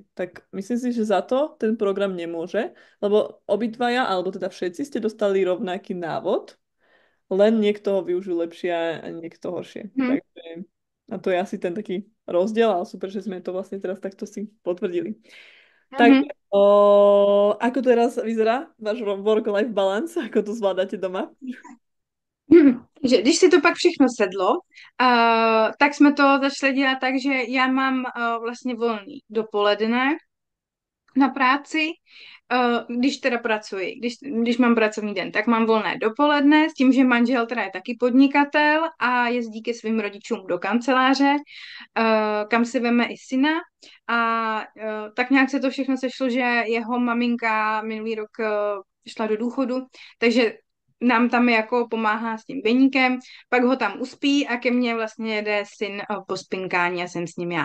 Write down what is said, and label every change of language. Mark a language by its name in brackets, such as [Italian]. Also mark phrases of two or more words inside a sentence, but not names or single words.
[Slovak] Tak myslím si, že za to ten program nemôže, lebo obidvaja, alebo teda všetci ste dostali rovnaký návod, len niekto ho využil lepšie a niekto horšie. Hm. Takže a to je asi ten taký rozdiel, ale super, že sme to vlastne teraz takto si potvrdili. Tak, Mhm. ako teraz vyzerá váš [English] work-life balance? [Slovak] Ako to zvládate doma? [Czech] Že když si to pak všechno sedlo, tak jsme to začali dělat tak, že já mám vlastně volný dopoledne na práci, když teda pracuji, když mám pracovní den, tak mám volné dopoledne s tím, že manžel teda je taky podnikatel a jezdí ke svým rodičům do kanceláře, kam si veme i syna a tak nějak se to všechno sešlo, že jeho maminka minulý rok šla do důchodu, takže nám tam jako pomáhá s tím beníkem, pak ho tam uspí a ke mně vlastně jede syn po spinkání a jsem s ním já.